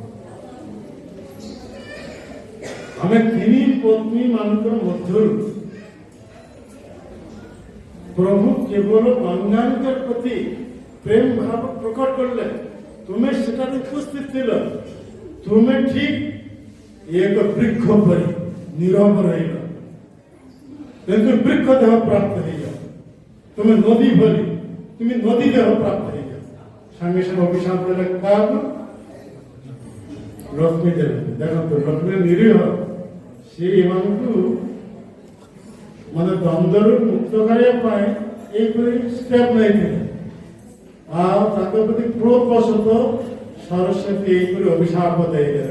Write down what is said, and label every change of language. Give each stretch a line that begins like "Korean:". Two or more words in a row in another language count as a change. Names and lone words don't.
Odia: ଆମେ 3 ପତ୍ନୀ ମାନଙ୍କର ମଧ୍ୟରୁ ପ୍ରଭୁ କେବଳ ଗଙ୍ଗାଙ୍କ ପ୍ରତି ପ୍ରେମ ଭାବ ପ୍ରକଟ କଲେ, ତୁମେ ସେଠାରେ ଉପସ୍ଥିତ ଥିଲ। ତୁମେ ଠିକ ଏକ ବୃକ୍ଷ ପରି ନୀରବ ରହିଲ, କିନ୍ତୁ ବୃକ୍ଷ ଦେହ ପ୍ରାପ୍ତ ହେଇଯାଅ। ତୁମେ ନଦୀ ଭଳି, ତୁମି ନଦୀ ଦେହ ପ୍ରାପ୍ତ ହେଇଯାଅ। ସାଙ୍ଗେ ସାଙ୍ଗେ ଅଭିଶାପ ଦେଲେ କାହାକୁ? ଲକ୍ଷ୍ମୀ ଦେଲେ। ଦେଖନ୍ତୁ ଲକ୍ଷ୍ମୀ ନିରୀହ, ସେ ଏମାନଙ୍କୁ ମାନେ ଦ୍ୱନ୍ଦ୍ୱରୁ ମୁକ୍ତ କରିବା ପାଇଁ ଏଇପରି ଷ୍ଟେପ୍ ନେଇଥିଲେ। ଆଉ ତାଙ୍କ ପ୍ରତି କ୍ରୋଧ ବଶତଃ ସରସ୍ୱତୀ ଏଇପରି ଅଭିଶାପ ଦେଇଦେଲେ।